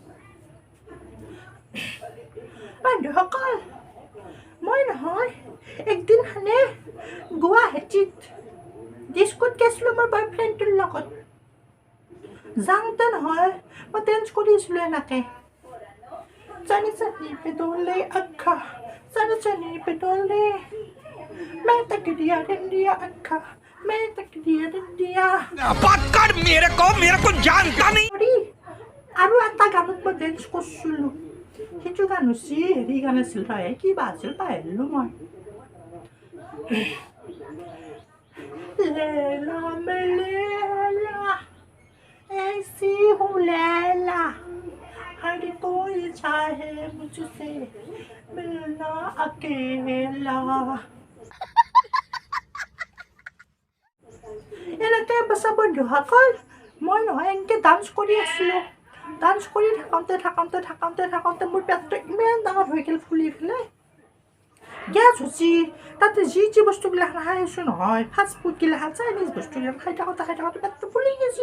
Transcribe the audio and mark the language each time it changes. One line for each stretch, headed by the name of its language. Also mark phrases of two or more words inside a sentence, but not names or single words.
Assamese: বন্ধুসকল, মই নহয় একদিন হানে গুৱাহাটীত ডিস্কোত গৈছিলোঁ মোৰ বয়ফ্ৰেণ্ডটোৰ লগত। যাওঁতে নহয় মই ডেন্স কৰিছিলোঁ এনেকৈ,
Hindi: चनी चनी पे डोले अक्खा, चनी चनी पे डोले, मैं तक दिया अक्खा, मैं तक दिया। बात कर मेरे को जानता नहीं।
Assamese: আৰু এটা গানত মই ডেন্স কৰিছিলোঁ। সেইটো গান হৈছে হেৰি গান আছিল, কিবা আছিল পাহৰিলোঁ মই।
Hindi: লেলা মেলেলা ऐसी हूँ लैला, हर कोई चाहे मुझसे मिलना अकेला।
Assamese: এনেকৈ বাছা বন্ধুসকল, মই নহয় এনেকৈ ডান্স কৰি আছিলোঁ। ডান্স কৰি থাকোঁতে মোৰ পেটটো ইমান ডাঙৰ হৈ গ'ল, ফুলি পেলাই গেছ হৈছে। তাতে যি বস্তুবিলাক খাই আছোঁ নহয়, ফাষ্ট ফুডগিলাখান চাইনিজ বস্তুবিলাক খাই থাকোঁতে পেটটো ফুলি গৈছে।